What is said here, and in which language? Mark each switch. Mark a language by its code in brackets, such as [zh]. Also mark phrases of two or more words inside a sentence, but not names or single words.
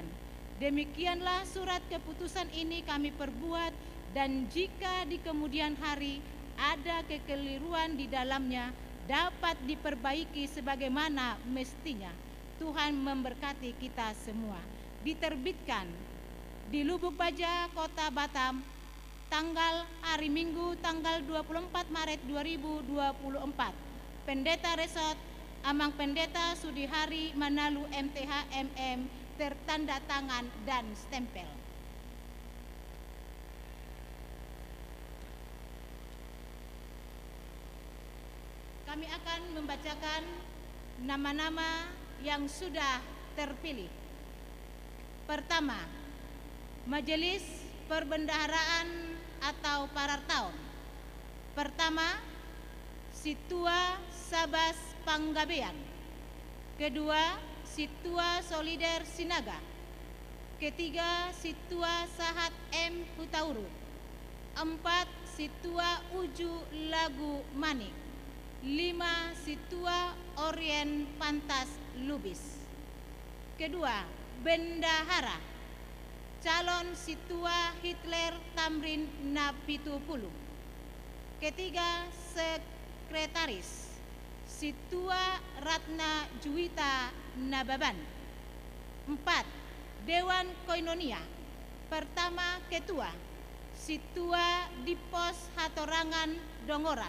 [id] Demikianlah surat keputusan ini kami perbuat, dan jika di kemudian hari ada kekeliruan di dalamnya dapat diperbaiki sebagaimana mestinya. Tuhan memberkati kita semua. Diterbitkan di Lubuk Baja, Kota Batam, hari Minggu tanggal 24 Maret 2024. Pendeta Resort Amang Pendeta Sudihari Manalu MTH MM, tertanda tangan dan stempel. Kami akan membacakan nama-nama yang sudah terpilih. Pertama, Majelis Perbendaharaan atau Parartaon. Pertama, Situa Sabas Panggabean. Kedua, Situa Solider Sinaga. Ketiga, Situa Sahat M Hutauru. 4, Situa Uju Lagu Manik. 5, Situa Orien Pantas Lubis. Kedua, Bendahara. Calon Situa Hitler Tamrin Napitupulu. Ketiga, Sekretaris Situa Ratna Juwita Nababan. 4, Dewan Koinonia. Pertama, Ketua Situa Dipos Hatorangan Dongoran.